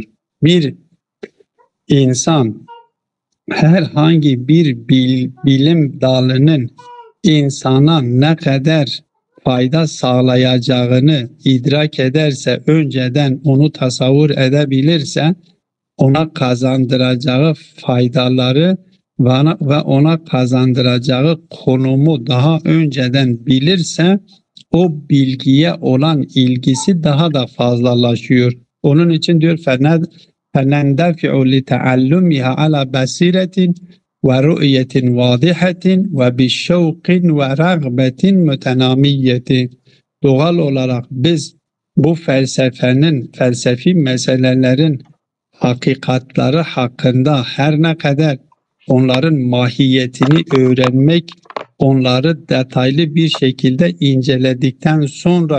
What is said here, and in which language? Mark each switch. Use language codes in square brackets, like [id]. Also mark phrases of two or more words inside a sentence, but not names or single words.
[tr] Bir insan herhangi bir bilim dalının insana ne kadar fayda sağlayacağını idrak ederse, önceden onu tasavvur edebilirse, ona kazandıracağı faydaları ve ona kazandıracağı konumu daha önceden bilirse, o bilgiye olan ilgisi daha da fazlalaşıyor. Onun için diyor [ar] فَنَنْدَفِعُ لِتَعَلُّمِهَا عَلَى بَصِيرَةٍ وَرُؤْيَةٍ وَاضِحَةٍ وَبِالشَّوْقٍ وَرَغْبَةٍ مُتَنَامِيَّةٍ. [tr] Doğal olarak biz bu felsefi meselelerin hakikatları hakkında her ne kadar onların mahiyetini öğrenmek, onları detaylı bir şekilde inceledikten sonra